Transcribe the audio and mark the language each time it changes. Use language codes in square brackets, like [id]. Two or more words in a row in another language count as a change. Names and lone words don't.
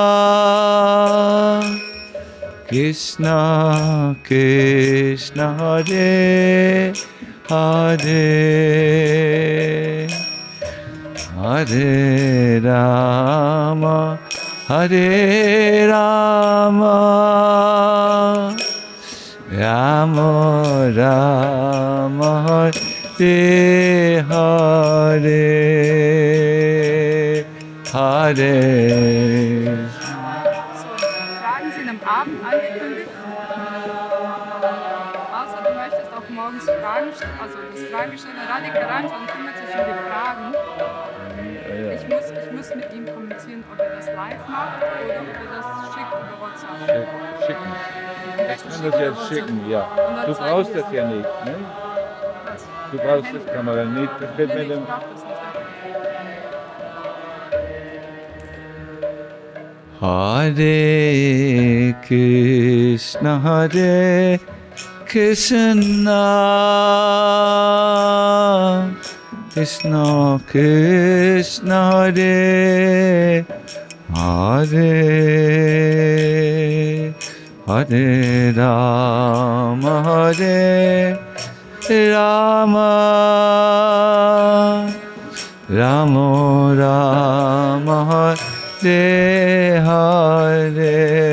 [sa] कृष्ण कृष्ण हरे हरे हरे राम हरे राम राम राम हरे हरे हरे. [de] Fragen sind am Abend angekündigt. Außer du möchtest auch morgens Fragen stellen, also das Fragesteller Radhika Ranjan kümmert sich um die Fragen. Ich muss mit ihm kommunizieren, ob er das live macht oder ob er das schickt schicken. Ich kann das jetzt schicken, ja. Du brauchst das ja nicht, ne? Du brauchst das Kamera nicht. Das wird mit dem... [sa] हरे कृष्ण, हरे कृष्ण, कृष्ण कृष्ण, हरे हरे, हरे राम, हरे राम, राम राम, हरे हरे,